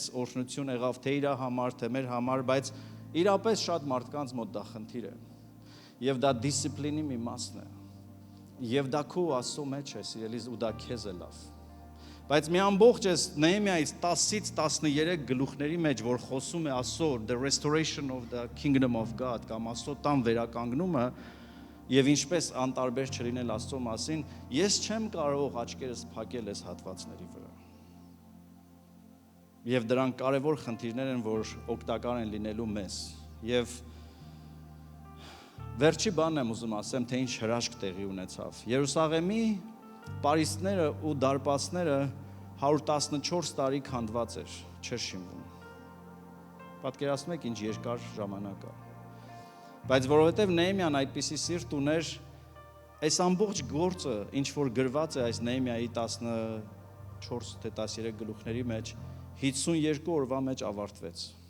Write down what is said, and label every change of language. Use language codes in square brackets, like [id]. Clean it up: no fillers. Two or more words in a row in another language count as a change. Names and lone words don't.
[hy] օրհնություն եղավ թե իր համար, թե մեր համար, բայց իրապես շատ մարդկանց մոտ դա խնդիր է։ Եվ դա դիսցիպլինի մի մասն է։ Եվ դա քո Աստծո մեջ է, սիրելիս, ու դա քեզ է լավ։ Բայց մի ամբողջ էս Նեհեմիայից 10-ից 13 գլուխների մեջ, որ խոսում է Աստծո [en] the restoration of the kingdom of God [hy] կամ Աստծո տան վերականգնումը եւ ինչպես անտարբեր չլինել Աստծո մասին, ես չեմ կարող աչքերս փակել այս հատվածների վրա։ Եվ դրանք կարևոր խնդիրներ են, որ օգտակար են լինելու մեզ։ Եվ վերջի բանն եմ ուզում ասեմ, թե ինչ հրաշք տեղի ունեցավ։ Երուսաղեմի Պարիսպները ու դարպասները 114 տարի քանդված էր, չէր շինվում։ Պատկերացնում եք ինչ երկար ժամանակ է։ Բայց որովհետև Նեհեմիան այդպիսի սիրտ ուներ, այս ամբողջ գործը, ինչ որ գրված է այս Նեհեմիայի 14 թե 13 գլուխների մեջ, 52 օրվա մեջ ավարտվեց։